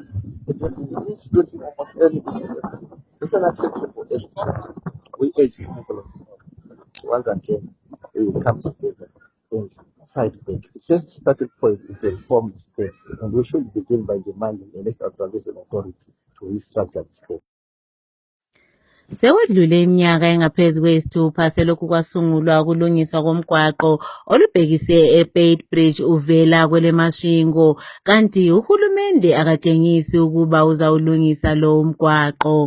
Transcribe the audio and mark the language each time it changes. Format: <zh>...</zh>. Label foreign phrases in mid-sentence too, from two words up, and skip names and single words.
<en>It's almost everything. It's unacceptable. We urge the people of Zimbabwe once again, we will come together and fight back. The first starting point is the reform states, and we should begin by demanding the National Transition Authority to restructure the state.</en> <nd>Sekwedlule iminyaka engaphezu kwesithupha selokhu kwasungulwa ukulungiswa komgwaqo olubhekise eBeit Bridge uvela kwelemashingo kanti uhulumende akatshengisi ukuba uzawulungisa lo mgwaqo.</nd>